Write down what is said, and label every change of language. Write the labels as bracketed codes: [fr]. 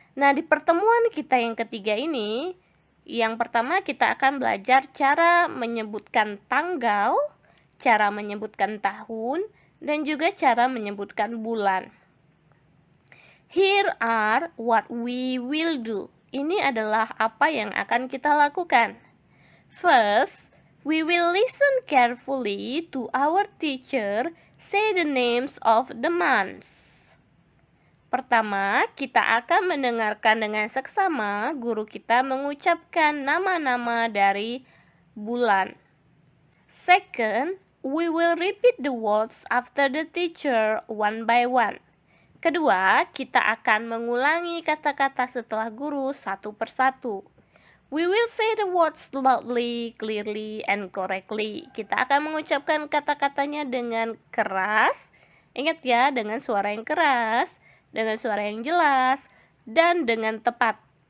[id] Nah, di pertemuan kita yang ketiga ini, yang pertama kita akan belajar cara menyebutkan tanggal, cara menyebutkan tahun, dan juga cara menyebutkan bulan. [en] Here are what we will do. [id] Ini adalah apa yang akan kita lakukan. [en] First, we will listen carefully to our teacher say the names of the months. [id] Pertama, kita akan mendengarkan dengan seksama guru kita mengucapkan nama-nama dari bulan. [en] Second, we will repeat the words after the teacher one by one. [id] Kedua, kita akan mengulangi kata-kata setelah guru satu persatu. [en] We will say the words loudly, clearly, and correctly. [id] Kita akan mengucapkan kata-katanya dengan keras. Ingat ya, dengan suara yang keras, dengan suara yang jelas, dan dengan tepat.